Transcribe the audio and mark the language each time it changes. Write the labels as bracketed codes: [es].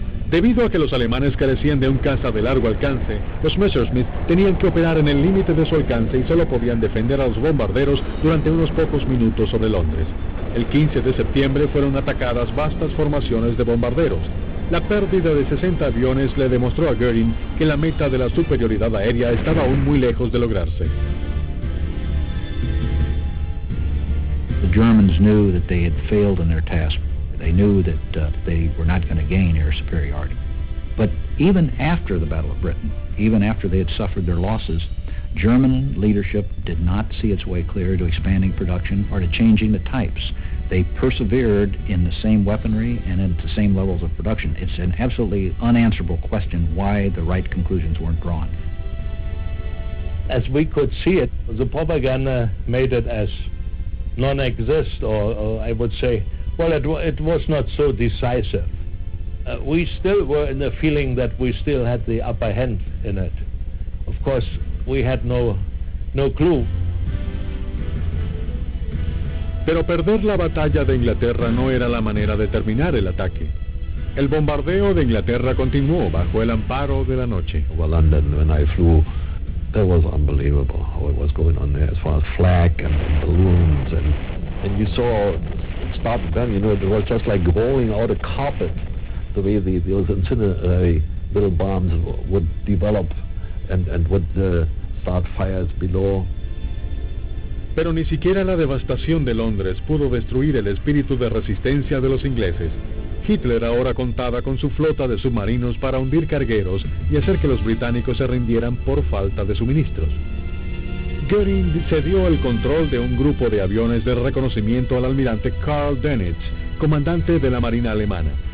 [es] Debido a que los alemanes carecían de un caza de largo alcance, los Messerschmitt tenían que operar en el límite de su alcance y solo podían defender a los bombarderos durante unos pocos minutos sobre Londres. El 15 de septiembre fueron atacadas vastas formaciones de bombarderos. La pérdida de 60 aviones le demostró a Göring que la meta de la superioridad aérea estaba aún muy lejos de lograrse. [en] The Germans knew that they had failed in their task. They knew that they were not going to gain air superiority. But even after the Battle of Britain, even after they had suffered their losses, German leadership did not see its way clear to expanding production or to changing the types. They persevered in the same weaponry and at the same levels of production. It's an absolutely unanswerable question why the right conclusions weren't drawn. As we could see it, the propaganda made it as non-exist, or I would say, well, it was not so decisive. We still were in the feeling that we still had the upper hand in it. Of course, we had no clue. [es] Pero perder la batalla de Inglaterra no era la manera de terminar el ataque. El bombardeo de Inglaterra continuó bajo el amparo de la noche. [en] Over London, when I flew, that was unbelievable how it was going on there, as far as flak and balloons, and you saw it started then, you know, it was just like rolling out a carpet, the way those incendiary little bombs would develop and would start fires below. [es] Pero ni siquiera la devastación de Londres pudo destruir el espíritu de resistencia de los ingleses. Hitler ahora contaba con su flota de submarinos para hundir cargueros y hacer que los británicos se rindieran por falta de suministros. Göring cedió el control de un grupo de aviones de reconocimiento al almirante Karl Dönitz, comandante de la Marina alemana.